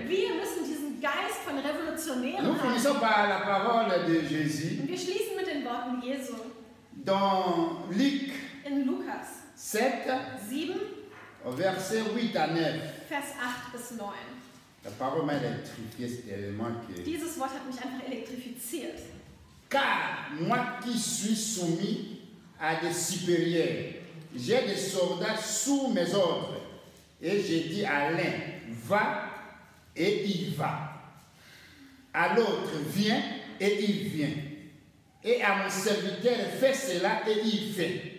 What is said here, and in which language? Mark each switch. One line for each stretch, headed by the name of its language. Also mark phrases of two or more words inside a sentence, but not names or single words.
German: Wir müssen diesen Geist von Revolutionären
French: Nous
German: haben.
French: finissons par la parole de Jésus
German: Und wir schließen mit den Worten Jesu
French: dans Luc
German: in Lukas 7, 7,
French: versets 8 à 9.
German: Vers 8 bis 9.
French: La parole m'a électrifié, cet élément que...
German: Dieses Wort hat mich einfach elektrifiziert.
French: Car moi qui suis soumis à des supérieurs, j'ai des soldats sous mes ordres. Et j'ai dit à l'un, va, et il va. À l'autre, viens, et il vient. Et à mon serviteur, fais cela, et il fait.